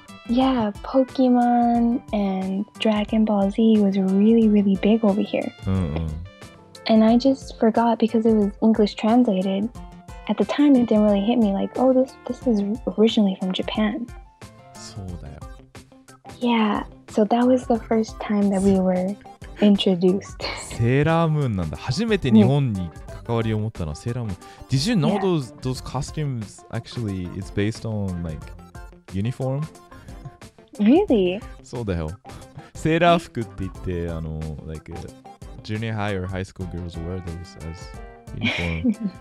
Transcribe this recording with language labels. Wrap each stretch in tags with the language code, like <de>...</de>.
<en>Yeah, Pokemon and Dragon Ball Z was really, really big over here. And I just forgot because it was English translated. At the time, it didn't really hit me like, oh, this is originally from Japan.</en> <ja>そうだよ。</ja> <en>Yeah, so that was the first time that we were introduced.</en> <ja>セーラームーンなんだ。初めて日本に関わりを持ったのはセーラームーン。</ja> <en>Did you know those costumes actually is based on like uniform? Really?</en> <ja>そうだよ。セーラー服って言って、</ja> <en>like junior high or high school girls wear those as uniform.</en>